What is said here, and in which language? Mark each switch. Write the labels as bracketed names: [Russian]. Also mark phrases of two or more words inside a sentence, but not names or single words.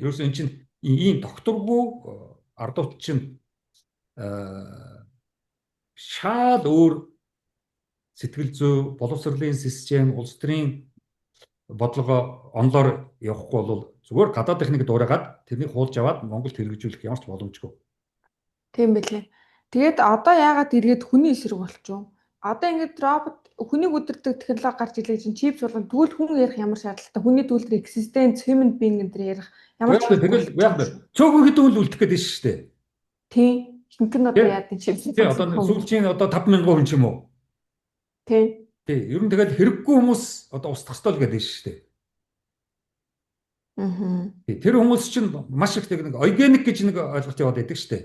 [Mongolian] Ерөөс энэ чинь ийм докторгүй ардууд чинь шал өөр сэтгэл зүй, боловсролын систем, улс төрийн бодлого онлоор явахгүй бол зүгээр гадаад техник дуурайгаад тэрнийг хуулж аваад Монголд хэрэгжүүлэх ямар ч боломжгүй. Тийм байлээ. Тэгээд одоо яагаад эргээд хүний эсрэг болчихв? Одоо ингээд робот хүнийг өдөртөг технологи гарч ирлээ чинь чипс болгон тэгвэл хүн ярих ямар шаардлагатай? Хүний төлөв [English] existence human being [Mongolian] гэдэг ярих ямар ч тэгэл яг цөөхөн хэдэн үл үлдэх гэдэг шүү дээ. Тийм. Хинхэн одоо яад энэ чипс. Тийм одоо сүүлчийн одоо 5,000 хүн ч юм уу. Тийм. Тий, ер нь тэгэл хэрэггүй хүмүүс одоо устгах ёстой л гэдэг шүү дээ. Тий, тэр хүмүүс чинь маш их нэг органик гэж нэг ойлголт яваад байдаг шүү дээ.